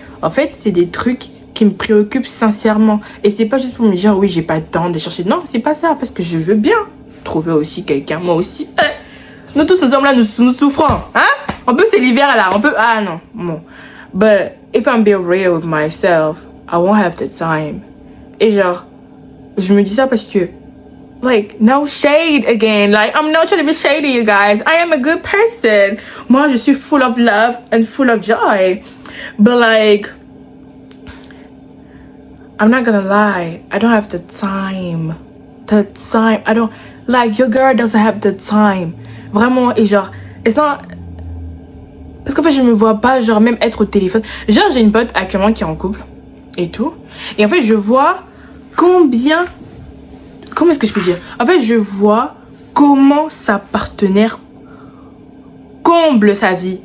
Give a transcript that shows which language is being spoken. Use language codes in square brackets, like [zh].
[fr] En fait, c'est des trucs qui me préoccupent sincèrement. Et c'est pas juste pour me dire, oui, j'ai pas le temps de chercher. Non, c'est pas ça. Parce que je veux bien trouver aussi quelqu'un. Moi aussi. Nous tous ces hommes-là, nous souffrons. Hein? On peut, c'est l'hiver là. On peut... Ah non. Bon. [en] But if I'm being real with myself, I won't have the time. [fr] Et genre, je me dis ça parce que, [en] like, no shade again. Like, I'm not trying to be shady, you guys. I am a good person. [fr] Moi, je suis [en] full of love and full of joy. But like, I'm not gonna lie. I don't have the time. The time. I don't, like, your girl doesn't have the time. [fr] Vraiment, et genre, [en] it's not... [fr] Parce qu'en fait, je me vois pas, genre, même être au téléphone. Genre, j'ai une pote actuellement qui est en couple et tout. Et en fait, je vois combien... Comment est-ce que je peux dire? En fait, je vois comment sa partenaire comble sa vie.